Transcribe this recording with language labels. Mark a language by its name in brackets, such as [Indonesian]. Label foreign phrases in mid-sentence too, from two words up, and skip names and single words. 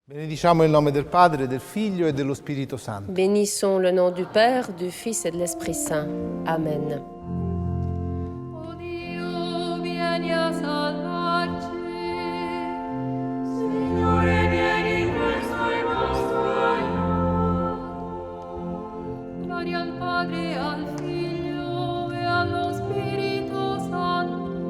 [Italian] Benediciamo il nome del Padre, del Figlio e dello Spirito Santo. [French] Bénissons le nom du Père, du Fils et de l'Esprit Saint. Amen. [Italian] O Dio, vieni a salvarci. Signore, vieni in questo nostro aiuto. Gloria al Padre, al Figlio e allo Spirito Santo.